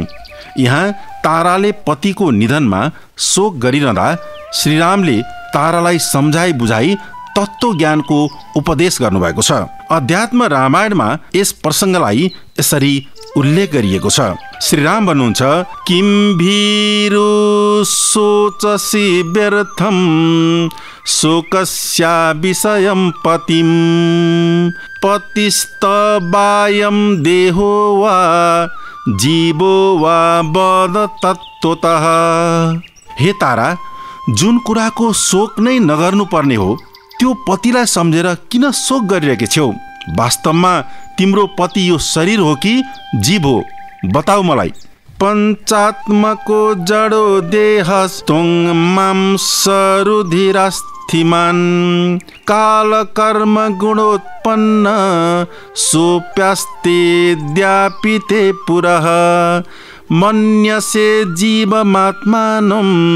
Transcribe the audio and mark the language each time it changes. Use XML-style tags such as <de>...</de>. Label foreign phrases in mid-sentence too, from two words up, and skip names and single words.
<ne>यहाँ ताराले पतिको निधनमा शोक गरिरहँदा श्रीरामले तारालाई सम्झाइ बुझाइ तत्त्व ज्ञानको उपदेश गर्नुभएको छ। अध्यात्म रामायणमा यस प्रसङ्गलाई यसरी उल्लेख गरिएको छ। श्रीराम भन्नुहुन्छ</ne> <sa>किम भीरु सोचसि व्यर्थम शोकस्या विषयं पतिम पतिस्तबायं देहो वा जीवो वा बद तत्त्वतः।</sa> <ne>हे तारा, जुन कुराको शोक नै नगर्नु पर्ने हो त्यो पतिलाई सम्झेर किन शोक गरिरहेकी छौ? वास्तवमा तिम्रो पति यो शरीर हो कि जीव हो? बताऊ मलाई।</ne> <sa>पञ्चात्मको जडो देहस्तुङ मांसरुधिरस्थिमान् काल कर्म गुणोत्पन्न सोप्यास्ते द्यापिते पुरः मन्यसे जीवमात्मानं</sa>